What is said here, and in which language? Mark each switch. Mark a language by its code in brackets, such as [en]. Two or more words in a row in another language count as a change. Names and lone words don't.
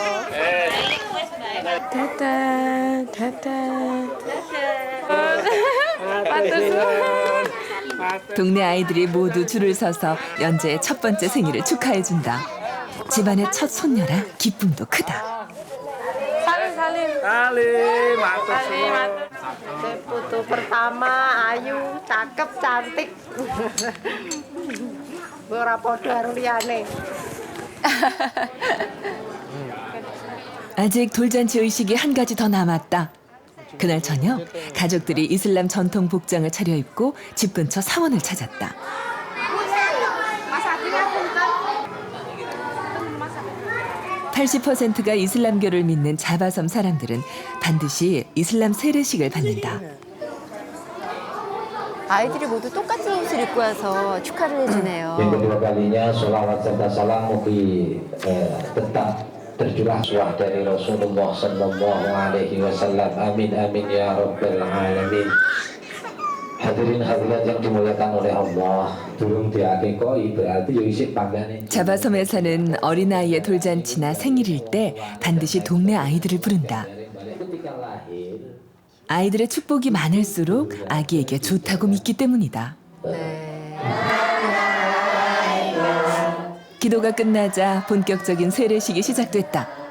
[ko] 동네 아이들이 모두 줄을 서서 연재의 첫 번째 생일을 축하해준다. 집안의 첫 손녀라 기쁨도 크다. [id] Salim, mantap semua. Foto pertama ayu, cakep, cantik. [jv] Ora podo karo liyane. [ko] 아직 돌잔치 의식이 한 가지 더 남았다. 그날 저녁 가족들이 이슬람 전통 복장을 차려입고 집 근처 사원을 찾았다. (80%가) 이슬람교를 믿는 자바섬 사람들은 반드시 이슬람 세례식을 받는다. 아이들이 모두 똑같은 옷을 입고 와서 축하를 해주네요. [id] Yang kedua kalinya sholawat serta salam mugi tetap tercurah suah dari [ar] رسول الله صلى الله عليه وسلم. آمين آمين يا رب العالمين. [id] Hadirin hadirat yang dimuliakan oleh Allah. [jv] Durung diakekoi berarti yo isih panggane. [ko] 자바섬에서는 어린아이의 돌잔치나 생일일 때 반드시 동네 아이들을 부른다. 아이들의 축복이 많을수록 아기에게 좋다고 믿기 때문이다. 기도가 끝나자 본격적인 세례식이 시작됐다.